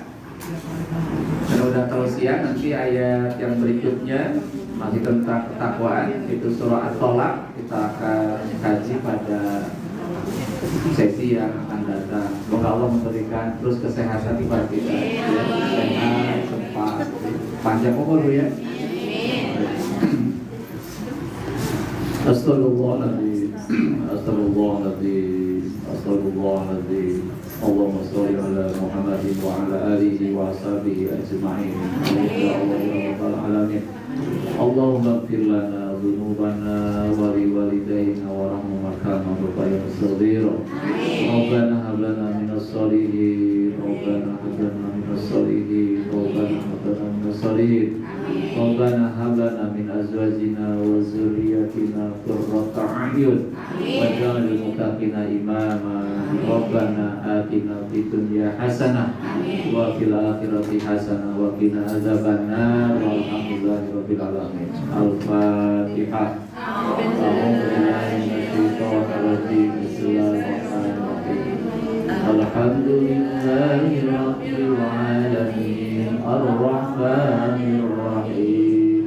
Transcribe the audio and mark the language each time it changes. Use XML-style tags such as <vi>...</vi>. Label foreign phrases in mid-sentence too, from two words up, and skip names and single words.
<id>Kalau udah terlalu siang, nanti ayat yang berikutnya masih tentang ketakwaan, itu surah At-Tolak. Kita akan kaji pada sesi yang akan datang. Semoga Allah memberikan terus kesehatan kepada kita. Sehat, sempat, panjang umur ya.</id> <ar>أستغفر الله العظيم. أستغفر الله العظيم. أستغفر الله العظيم. اللهم صل على محمد وعلى آله وأصحابه أجمعين. اللهم اغفر لنا ذنوبنا ولوالدينا وارحمهما كما ربيانا صغيرا. ربنا هب لنا من الصالحين. ربنا هب لنا من الصالحين. ربنا هب لنا من الصالحين. ربنا هب لنا من أزواجنا وذرياتنا قرة أعين واجعلنا متقين إماما. ربنا آتنا في الدنيا حسنة وفي الآخرة حسنة وقنا عذاب النار. والحمد لله رب العالمين. الفاتحة. الحمد لله رب العالمين. الرحمن الرحيم.</ar>